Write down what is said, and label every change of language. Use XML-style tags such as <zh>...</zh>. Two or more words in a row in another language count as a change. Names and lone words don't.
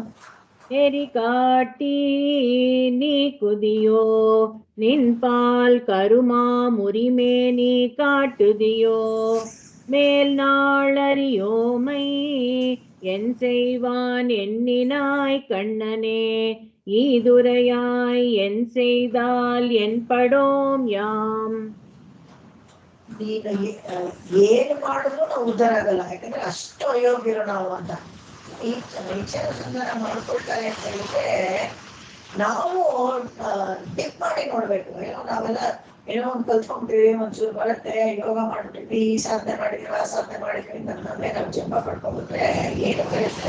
<ta>எரிகாட்டி நீ குதியோ நின்பால் கருமா முறிமேனி காட்டுதியோ. மேல் நாளறியோமை என் செய்வான். எண்ணினாய் கண்ணனே ஈதுரையாய். என் செய்தால் என் படோம் யாம்.</ta> <kn>ನೀನು ಏನು ಮಾಡಿದ್ರು ನಾವು ಉದ್ಧಾರ ಆಗಲ್ಲ, ಯಾಕಂದ್ರೆ ಅಷ್ಟು ಅಯೋಗ್ಯರು ನಾವು ಅಂತ. ಈ ವಿಚಾರ ಸಂಧಾನ ಮಾಡ್ಕೊಳ್ತಾರೆ ಅಂತ ಹೇಳಿದ್ರೆ ನಾವು ಡಿಪ್ ಮಾಡಿ ನೋಡ್ಬೇಕು. ಏನೋ ನಾವೆಲ್ಲ ಏನೋ ಒಂದು ಕಲ್ತ್ಕೊಂಡ್ತೀವಿ, ಒಂಚೂರು ಬರುತ್ತೆ, ಯೋಗ ಮಾಡ್ಬಿಟ್ಟಿದ್ವಿ, ಈ ಸಾಧನೆ ಮಾಡಿದ್ವಿ, ಆ ಸಾಧನೆ ಮಾಡಿದ್ವಿ, ನನ್ನೇ ನಾವು ಜಂಬ ಪಡ್ಕೊಂಡ್ಬಿಟ್ರೆ ಏನು ಬರುತ್ತೆ.</kn>